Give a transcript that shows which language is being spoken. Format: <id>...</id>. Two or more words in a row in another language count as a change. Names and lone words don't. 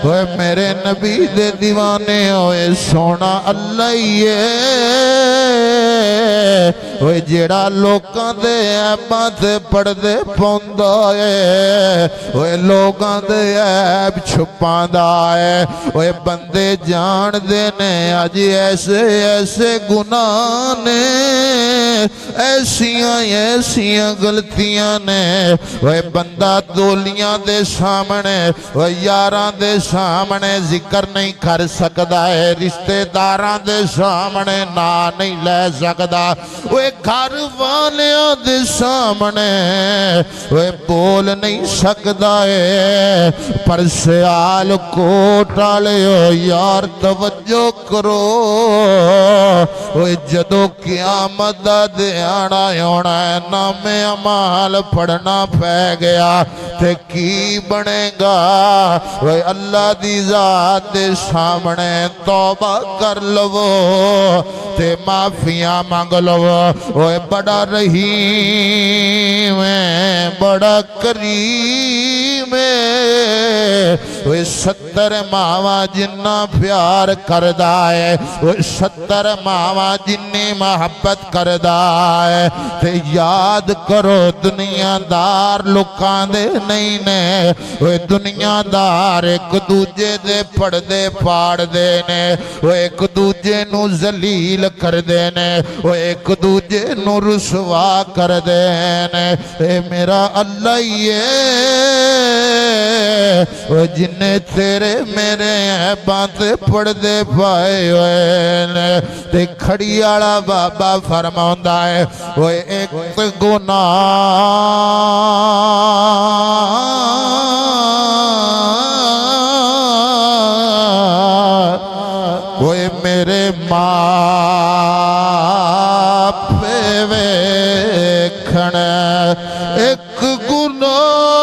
<pa>اوے میرے نبی دے دیوانے ہوئے سونا اللہ ہی ہے اوے جیڑا لوکاں دے عیباں تے پردے پوندا ہے اوے لوکاں دے عیب چھپاندا ہے اوے بندے جان دے نے اج ایسے ایسے گناہ نے ایسیاں غلطیاں نے اوے بندہ دولیاں دے سامنے اوے یاراں دے سامنے ذکر نہیں کر سکدا ہے رشتہ داراں دے سامنے نا نہیں لے سکدا اوے گھر والیاں دے سامنے اوے بول نہیں سکدا ہے پر سیال کوٹ والےو یار توجہ کرو اوے جدو قیامت دا دیانا ہونا ہے نام اعمال پڑھنا پہ گیا تے کی بنے گا اوے اللہ دی ذات دے سامنے توبہ کر لو تے معافیاں مانگ لو اوے بڑا رحیم ہے بڑا کریم ہے اوے 70 ماواں جنہ پیار کردا ہے اوے 70 ماواں جنی محبت کردا ہے تے یاد کرو دنیا دار لوکاں دے نہیں نے اوے دنیا دار ایک دوجے دے پردے پاڑ دے نے اوے ایک دوجے نو ذلیل کر دے نے اوے ایک دوجے نو رسوا کر دے نے اے میرا اللہ ہی ہے اوے جنہیں تیرے میرے عیباں تے پردے پائے ہوئے نے تے کھڑی والا بابا فرماوندا ہے اوے ایک گناہ اوے میرے ماں پہ ویکھن ایک گناہ</pa>